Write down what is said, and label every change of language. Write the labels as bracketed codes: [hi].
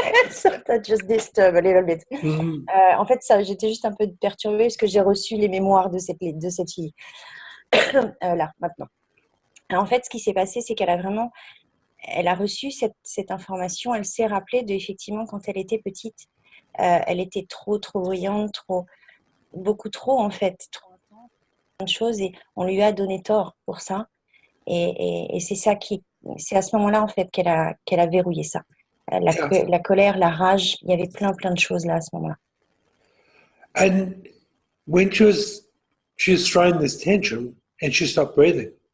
[en] So that just disturbed a little bit. Mm-hmm. [fr] En fait, j'étais juste un peu perturbée parce que j'ai reçu les mémoires de cette fille. Là, maintenant. En fait, ce qui s'est passé, c'est qu'elle a reçu cette information, elle s'est rappelée effectivement, quand elle était petite, elle était trop bruyante, beaucoup trop en fait, trop intense, plein de choses, et on lui a donné tort pour ça. Et c'est à ce moment-là en fait qu'elle a verrouillé ça. La colère, la rage, il y avait plein de choses là à ce moment-là. [en] And when she was throwing this tantrum and she stopped breathing.